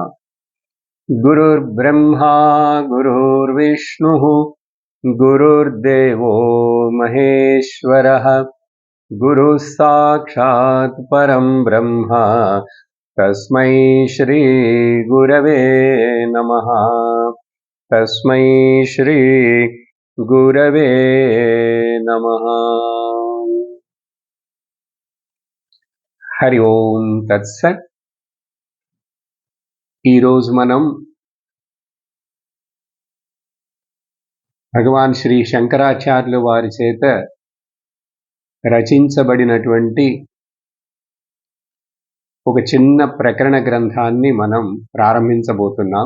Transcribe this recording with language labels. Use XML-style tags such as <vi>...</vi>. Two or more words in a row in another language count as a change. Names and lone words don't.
<sa>गुरुर्ब्रह्मा गुरुर्विष्णुः गुरुर्देवो महेश्वरः गुरुः साक्षात् परं ब्रह्म तस्मै श्री गुरवे नमः। तस्मै श्री गुरवे नमः। హరి ఓం తత్సత్.</sa> <te>ఈరోజు మనం భగవాన్ శ్రీ శంకరాచార్యుల వారి చేత రచించబడినటువంటి ఒక చిన్న ప్రకరణ గ్రంథాన్ని మనం ప్రారంభించబోతున్నాం.</te>